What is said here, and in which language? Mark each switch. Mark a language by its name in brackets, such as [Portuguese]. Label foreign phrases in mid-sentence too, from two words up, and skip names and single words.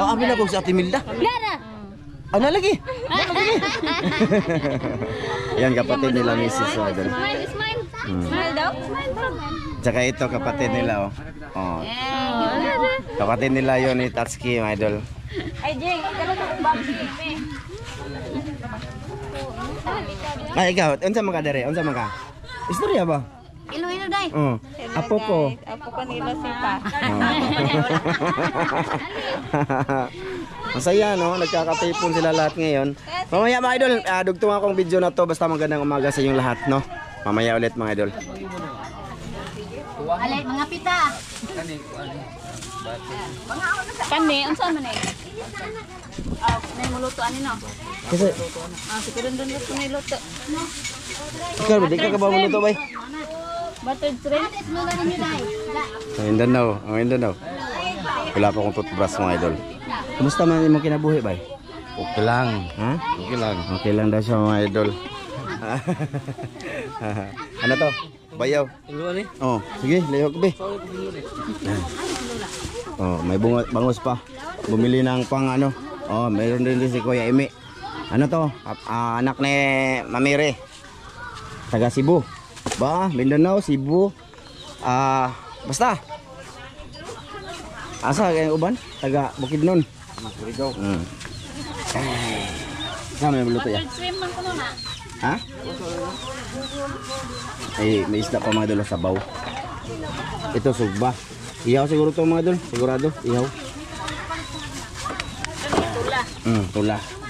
[Cebuano] Abi na ko si Ate Milda. Ano lagi? [Filipino] Yan kapatid nila [Cebuano] Mrs. Idol. [Filipino] Smile daw. Tsaka ito kapatid nila kapatid nila yon ni Tatsuki mga idol. Ay Jeng, [Cebuano] kalo na baboy. Ikaw, unsa man ka dere? Unsa man ka? Istorya ba? Iloilo day. Apo ko. Apo ko nila sita. [Filipino] Masaya no, nagkakatipon sila lahat ngayon. Mamaya mga idol, [Cebuano] dugtong akong video na to [Filipino] basta magandang umaga sa inyong lahat no. Mamaya ulit mga idol. [Cebuano] Alay mga pita. Kani, unsa man eh? Nay muluto ani no. [Filipino] Kasi Siguro doon ko niluto. [Cebuano] ikaw di ka ba mo to bay? [English] Buttered shrimp. [Cebuano] Lula ninyo day. Mindanao. [Filipino] Wala pa akong toothbrush mga idol. [Cebuano] Kumusta man imong kinabuhi bay? [Filipino] Okay lang. Ha? Okay lang. Okay lang daw siya mga idol. Ano to? Bayaw. [Cebuano] Sige, lihok be. [Filipino] May bangos pa. Bumili ng pang ano. Mayroon din si Kuya Emi. Ano to? Anak ni Mamire. [Cebuano] Taga Cebu. Mindanao, Cebu. Basta. Asa kayong uban? Taga Bukidnon. Bukidnon. Saan may maluto ya? Shrimp man kuno na. Ha? [Filipino] May isda pa mga idol sa sabaw. Ito sugba. Ihaw siguro to mga idol. Sigurado, ihaw. [Cebuano] Tula. Tula.